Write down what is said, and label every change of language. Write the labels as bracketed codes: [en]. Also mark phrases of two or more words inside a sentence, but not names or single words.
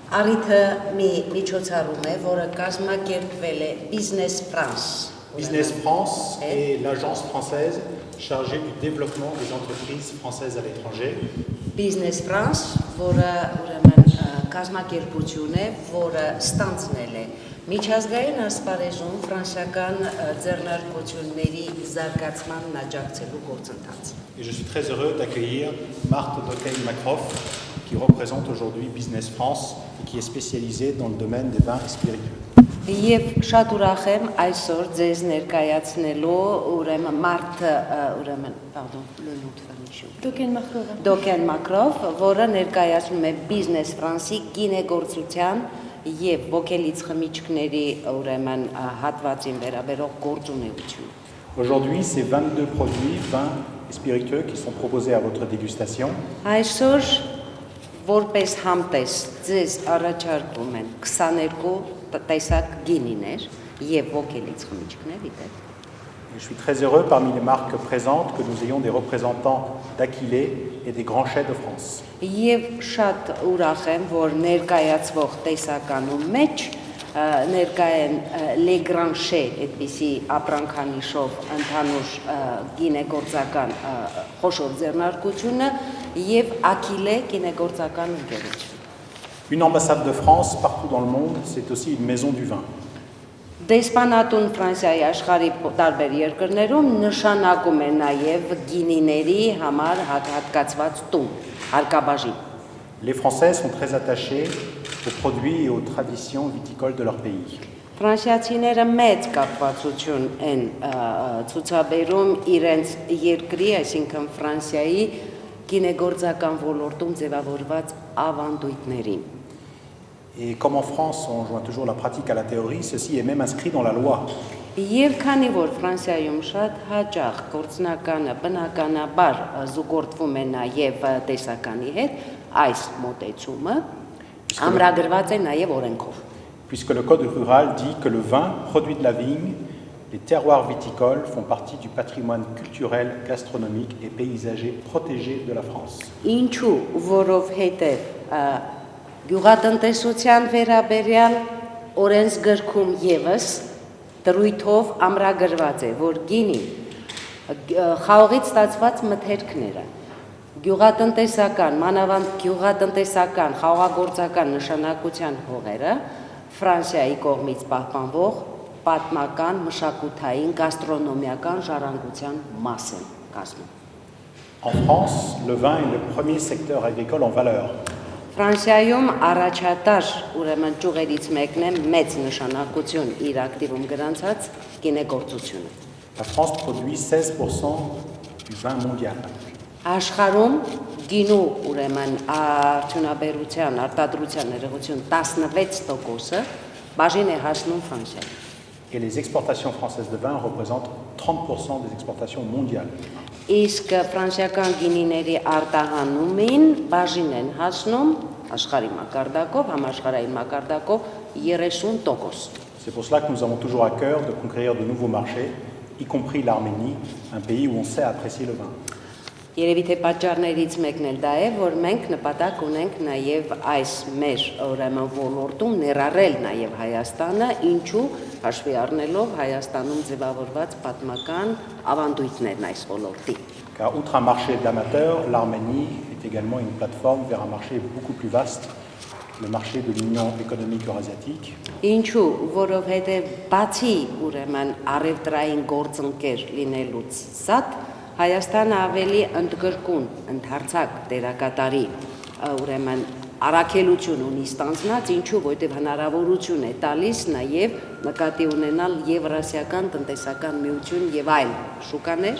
[hy] Առիթը միջոցառում է, որը կազմակերպվել է Business France։ [fr] Business France est l'agence française chargée du développement des entreprises françaises à l'étranger. Business France, [hy] որը ուրեմն կազմակերպություն է, որը ստանձնել է միջազգային ասպարեզում ֆրանսիական ձեռնարկությունների զարգացմանն աջակցելու գործընթաց։ [fr] Et je suis très heureux d'accueillir Marthe Dockey-Macroff, qui représente aujourd'hui Business France et qui est spécialisée dans le domaine des vins et spiritueux. [hy] Եվ շատ ուրախ եմ այսօր ձեզ ներկայացնելու ուրեմն Մարթը Դոկեն Մակրով, որը ներկայացնում է Business France-ի գինեգործության եւ ոգելից խմիչքների ուրեմն հատվածին վերաբերող գործունեություն։ [fr] Aujourd'hui, c'est 22 produits, vins et spiritueux qui sont proposés à votre dégustation. [hy] Այսօր որպես համտես ձեզ առաջարկվում են 22 տեսակ գինիներ եւ ոգելից խմիչքներ իբր։ [fr] Et je suis très heureux parmi les marques présentes que nous ayons des représentants d'Aquilée et des grands chais de France. [hy] Եվ շատ ուրախ եմ, որ ներկայացվող տեսականու մեջ ներկա են Les Grands Chais, այդպիսի ապրանքանիշով ընդհանուր գինեգործական խոշոր ձեռնարկությունը եւ Aquilée գինեգործական ընկերություն։ [fr] Une ambassade de France partout dans le monde, c'est aussi une maison du vin. [hy] Դեսպանատուն Ֆրանսիայի աշխարհի տարբեր երկրներում նշանակում է նաև գինիների համար հատկացված տուն, հարկաբաժին։ [fr] Les Français sont très attachés aux produits et aux traditions viticoles de leur pays. [hy] Ֆրանսիացիները մեծ կապվածություն են ցուցաբերում իրենց երկրի, այսինքն Ֆրանսիայի գինեգործական ոլորտում ձևավորված ավանդույթներին։ [fr] Et comme en France, on joint toujours la pratique à la théorie, ceci est même inscrit dans la loi. [hy] Եվ քանի որ Ֆրանսիայում շատ հաճախ գործնականը բնականաբար զուգորդվում է նաև տեսականի հետ, այս մոտեցումը ամրագրված է նաև օրենքով։ [fr] Puisque le code rural dit que le vin, produit de la vigne, les terroirs viticoles font partie du patrimoine culturel, gastronomique et paysager protégé de la France. [hy] Ինչու, որովհետև գյուղատնտեսության վերաբերյալ օրենսգրքում եւս դրույթով ամրագրված է, որ գինի խաղողից ստացված մթերքները գյուղատնտեսական, մանավանդ գյուղատնտեսական, խաղողագործական նշանակության հողերը Ֆրանսիայի կողմից պահպանվող պատմական, մշակութային, գաստրոնոմիական ժառանգության մաս են կազմում։ [fr] En France, le vin est le premier secteur agricole en valeur. [hy] Ֆրանսիայում առաջատար ուրեմն ճյուղերից մեկն է մեծ նշանակություն իր ակտիվում գրանցած գինեգործությունը։ [fr] La France produit 16% du vin mondial. [hy] Աշխարհում գինու ուրեմն արդյունաբերության, արտադրության ներողություն 16%-ը բաժին է հասնում Ֆրանսիային։ [fr] Et les exportations françaises de vin représentent 30% des exportations mondiales. [hy] Իսկ ֆրանսիական գինիների արտահանումին բաժին են հասնում աշխարհի մակարդակով, համաշխարհային մակարդակով 30%։ [fr] C'est pour cela que nous avons toujours à cœur de conquérir de nouveaux marchés, y compris l'Arménie, un pays où on sait apprécier le vin. [hy] Երևի թե պատճառներից մեկն էլ դա է, որ մենք նպատակ ունենք նաև այս մեր ուրեմն ոլորտում ներառել նաև Հայաստանը, ինչու հաշվի առնելով Հայաստանում ձևավորված պատմական ավանդույթներն այս ոլորտի։ [fr] Car outre un marché d'amateurs, l'Arménie est également une plateforme vers un marché beaucoup plus vaste, le marché de l'Union économique eurasiatique. [hy] Ինչու, որովհետև բացի ուրեմն առևտրային գործընկեր լինելուց զատ Հայաստանը ավելի ընդգրկուն, ընդարձակ դերակատարի ուրեմն առաքելություն ունի ստանձնած, ինչու, որտեղ հնարավորություն է տալիս նաև նկատի ունենալ Եվրասիական տնտեսական միություն եւ այլ շուկաներ։